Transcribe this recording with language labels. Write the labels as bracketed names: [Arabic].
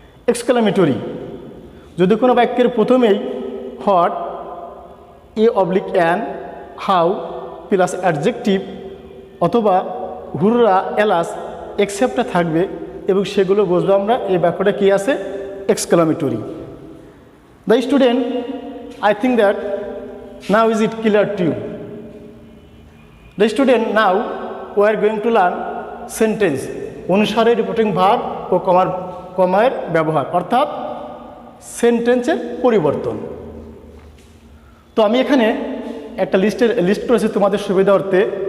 [Bangla] Exclamatory যদি কোনো বাক্যের প্রথমেই what, a oblique an, how plus adjective অথবা হুররা, এলাস, এক্সেপ্টটা থাকবে এবং সেগুলো বুঝবো আমরা এই বাক্যটা কি আছে exclamatory. [English] The student, I think that now is it clear to you? The student, now we are going to learn sentence [Bangla] অনুসারে রিপোর্টিং ভার্ব ও কমার ব্যবহার, অর্থাৎ সেন্টেন্সের পরিবর্তন। তো আমি এখানে একটা লিস্ট করেছি তোমাদের সুবিধার্থে।